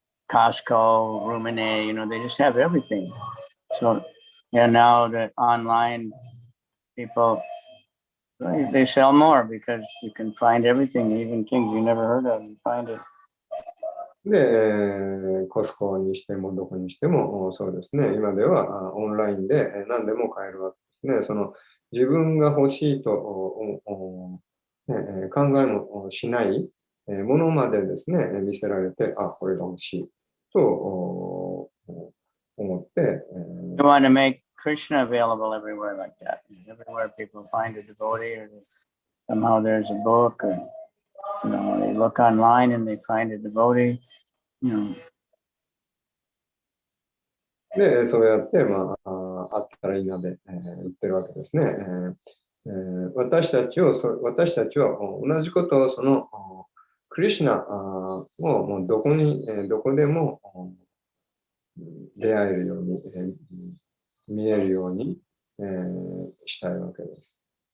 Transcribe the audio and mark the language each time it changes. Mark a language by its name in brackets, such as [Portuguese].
[English] Costco, Rumine, they just have everything. So, now the online people, they sell more because you can find everything, even things you never heard of, you find it. [Japanese] で、コスコにしてもどこにしてもそうですね、今ではオンラインで何でも買えるわけですね。その自分が欲しいと考えもしないものまでですね、見せられて、これが欲しいと思って。 [English] You want to make Krishna available everywhere like that. Everywhere people find a devotee, or somehow there's a book, or they look online and they find a devotee. [Japanese] で、そうやって、あったらいいなで、売ってるわけですね。私たちは同じことをそのクリシュナをもうどこでも出会えるように、見えるように、したいわけです。